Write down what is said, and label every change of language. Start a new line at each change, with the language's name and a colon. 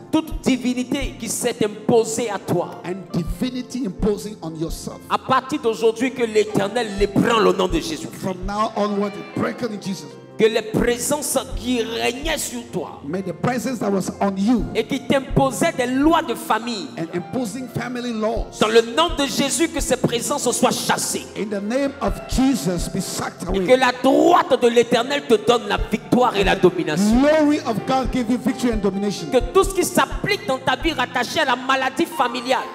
French: toute divinité qui s'est imposée à toi,
English: and divinity imposing on yourself.
French: à partir d'aujourd'hui que l'Éternel les prend au nom de Jésus.
English: From now onward, break it in Jesus.
French: Que les présences qui régnaient sur toi
English: May the presence that was on you
French: et qui t'imposaient des lois de famille,
English: and imposing family laws,
French: dans le nom de Jésus, que ces présences soient chassées.
English: in the name of Jesus, be sucked
French: Et que
English: away.
French: la droite de l'Éternel te donne la victoire et la domination.
English: Glory of God give you victory and domination.
French: Que tout ce qui s'applique dans ta vie rattaché à la maladie familiale,